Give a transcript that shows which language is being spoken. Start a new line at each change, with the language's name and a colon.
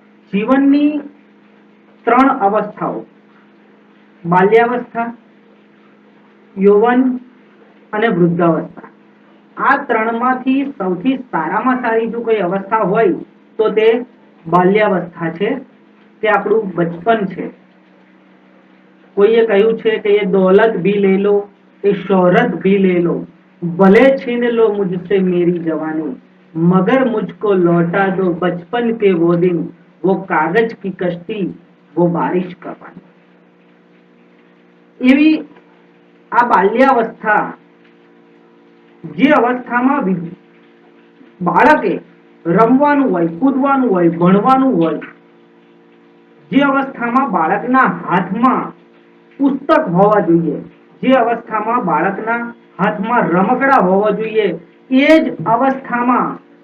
Gujarati: જીવનની ત્રણ અવસ્થાઓ, બાલ્યાવસ્થા, યૌવન અને વૃદ્ધાવસ્થા. આ ત્રણમાંથી સૌથી સારામાં સારી જો કોઈ અવસ્થા હોય તો તે બાલ્યાવસ્થા છે, તે આપણું બચપન છે. કોઈએ કહ્યું છે કે એ
Hindi: દौलत भी ले लो, ये शोहरत भी ले लो, भले छीन लो मुझसे मेरी जवानी, मगर मुझको लौटा दो बचपन के वो दिन, वो कागज की कश्ती, वो बारिश का पानी.
Gujarati: એવી આ બાલ્યાવસ્થા, જે અવસ્થામાં બાળકે રમવાનું હોય, કૂદવાનું હોય, ભણવાનું હોય, જે અવસ્થામાં બાળકના હાથમાં પુસ્તક હોવા જોઈએ, જે અવસ્થામાં બાળકના હાથમાં રમકડા હોવા જોઈએ, એ જ અવસ્થામાં